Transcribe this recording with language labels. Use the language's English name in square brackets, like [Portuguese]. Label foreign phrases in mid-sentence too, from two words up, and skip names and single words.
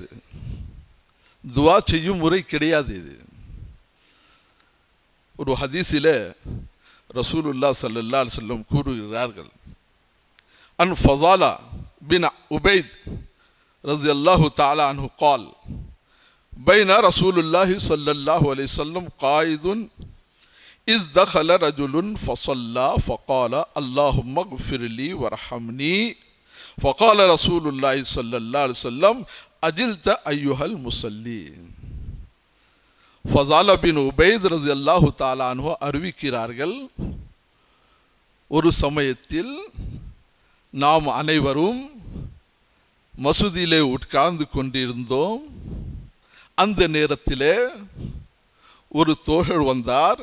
[Tamil] துஆ செய்யும் முறை கிடையாது. இது ஒரு ஹதீஸிலே [Arabic] رسول الله صلى الله عليه وسلم கூறுகிறார்கள், عن فضالة بن عبيد رضي الله تعالى عنه قال بين رسول الله صلى الله عليه وسلم قائد إذ دخل رجل فصلى فقال اللهم اغفر لي وارحمني فقال رسول الله صلى الله عليه وسلم أجلت أيها المصلي. [Tamil] ஃபஸாலா பின் உபைத் [Arabic] رضي الله تعالى عنه [Tamil] அறிவிக்கிறார்கள், ஒரு சமயத்தில் நாம் அனைவரும் மசூதியிலே உட்கார்ந்து கொண்டிருந்தோம். அந்த நேரத்திலே ஒரு தோழர் வந்தார்.